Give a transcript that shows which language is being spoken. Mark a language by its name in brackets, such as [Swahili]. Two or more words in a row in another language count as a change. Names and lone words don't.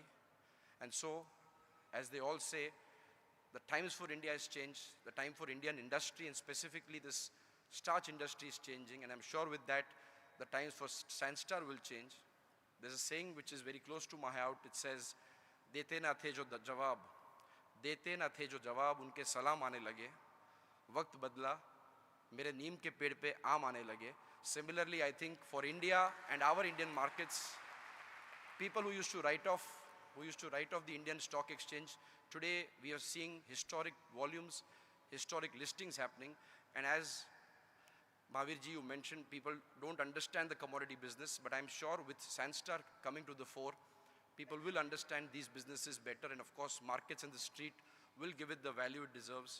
[English] And so, as they all say, the times for India has changed. The time for Indian industry and specifically this starch industry is changing. And I'm sure with that, the times for Sanstar will change. There's a saying which is very close to my heart. It says, [Hindi] "देते न थे जो जवाब, देते न थे जो जवाब, उनके सलाम आने लगे. वक़्त बदला, मेरे नीम के पेड़ पे आम आने लगे." [English] Similarly, I think for India and our Indian markets, people who used to write off the Indian stock exchange, today we are seeing historic volumes, historic listings happening. And as Mahavirji, you mentioned, people don't understand the commodity business, but I'm sure with Sanstar coming to the fore, people will understand these businesses better, and of course markets in the street will give it the value it deserves.